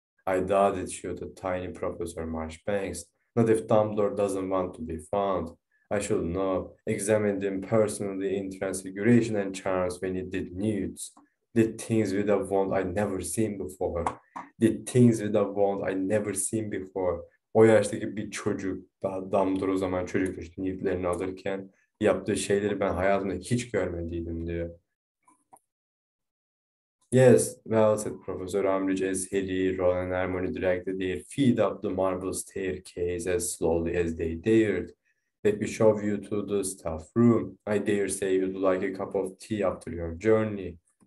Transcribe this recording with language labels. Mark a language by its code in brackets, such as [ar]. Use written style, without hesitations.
[en] "I doubt it," shouted tiny Professor Marchbanks. "Not if Dumbledore doesn't want to be found. I should know. Examined him personally in Transfiguration and Charms when he did nudes. Did things with a wand I'd never seen before. Did things with a wand I'd never seen before." [tr] O yaştaki bir çocuk, daha Dumbledore o zaman çocuktu işte newtlerini alırken, yaptığı şeyleri ben hayatımda hiç görmediydim diyor. [en] "Yes, well," said Professor Umbridge as Harry, Ron, and Hermione dragged their feet up the marble staircase as slowly as they dared. "Let me show you to the staff room. I dare say you'd like a cup of tea after your journey."